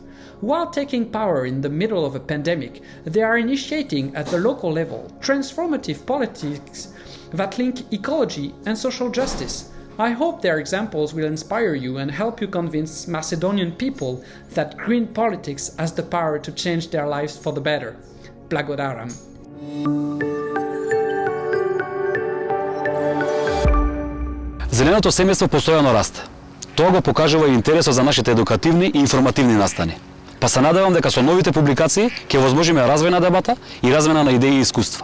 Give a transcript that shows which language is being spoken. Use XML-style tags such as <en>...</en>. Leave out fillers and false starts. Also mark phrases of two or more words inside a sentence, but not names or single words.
<en>While taking power in the middle of a pandemic, they are initiating at the local level transformative politics that link ecology and social justice. I hope their examples will inspire you and help you convince Macedonian people that green politics has the power to change their lives for the better.</en> <mk>Blagodaram. Зеленото семејство постојано расте. Тоа го покажува и интересот за нашите едукативни и информативни настани. Па се надевам дека со новите публикации ќе возможиме развој на дебата и размена на идеи и искуства.</mk>